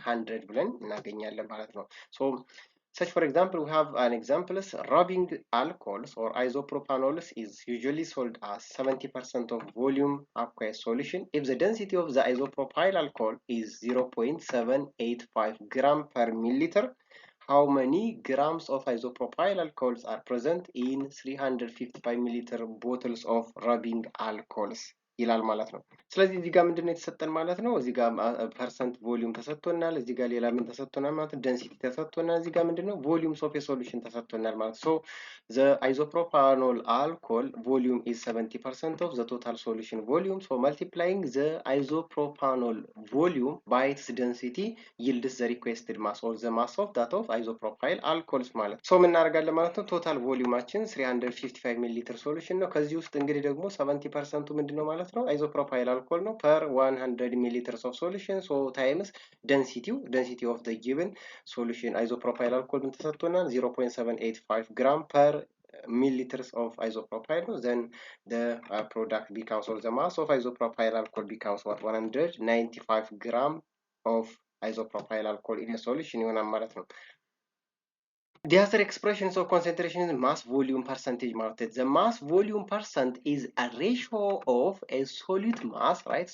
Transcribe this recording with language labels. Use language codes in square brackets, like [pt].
[am] 100 ብለን እናገኛለን ማለት ነው። [en] So such for example, we have an example is rubbing alcohols or isopropanols is usually sold as 70% of volume aqueous solution if the density of the isopropyl alcohol is 0.785 gram per milliliter. How many grams of isopropyl alcohols are present in 355 milliliter bottles of rubbing alcohols? [am] ይላል ማለት ነው። ስለዚህ እዚህ ጋር ምንድነው የተሰጠን ማለት ነው? እዚህ ጋር ፐርሰንት ቮሊዩም ተሰጥቶናል። እዚህ ጋር ሌላ ምን ተሰጥቶናል ማለት ነው? ዴንሲቲ ተሰጥቶናል። እዚህ ጋር ምንድነው? [en] ቮሊዩምስ ኦፍ ኤ ሶሉሽን [am] ተሰጥቶናል ማለት ነው። [en] ሶ the isopropanol alcohol volume is 70% of the total solution volume. So multiplying the isopropanol volume by its density yields the requested mass or the mass of that of isopropyl alcohols [am] ማለት ነው። ሶ ምን እናደርጋለን ማለት ነው? ቶታል ቮሊዩማችን 355 ሚሊ ሊትር ሶሉሽን ነው። ከዚህ ውስጥ እንግዲህ ደግሞ 70% ምንድነው ማለት ነው? [en] isopropyl alcohol [am] ነው [en] per 100 milliliters of solution. So times density of the given solution isopropyl alcohol [am] ምን ተሰጥቶናል? [en] 0.785 gram per milliliters of isopropyl. Then the product becomes, or the mass of isopropyl alcohol becomes what? 195 gram of isopropyl alcohol in a solution [am] ይሆናል ማለት ነው። [en] The other expressions of concentration is mass volume percentage [am] ማለት ነው። [en] The mass volume percent is a ratio of a solute mass, right?